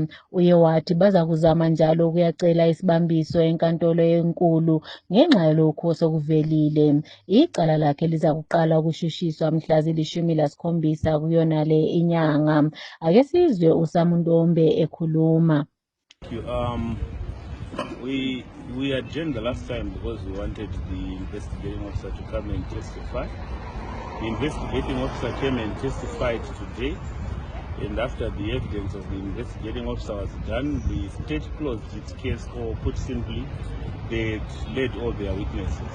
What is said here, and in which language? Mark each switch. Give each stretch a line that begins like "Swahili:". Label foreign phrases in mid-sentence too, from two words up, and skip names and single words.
North Ndebele: Uye wathi baza kuzama njalo ukuyacela isibambiso enkantolo enkulu ngenxa yalokho osokuvelile. Icala lakhe liza kuqala ukushushiswa mhla zili-17 kuyonale inyanga. Ake sizwe uSamundombe ekhuluma.
English: We adjourned the last time because we wanted the investigating officer to come and testify. The investigating officer came and testified today. And after the evidence of the investigating officer was done, the state closed its case, or put simply, they led all their witnesses.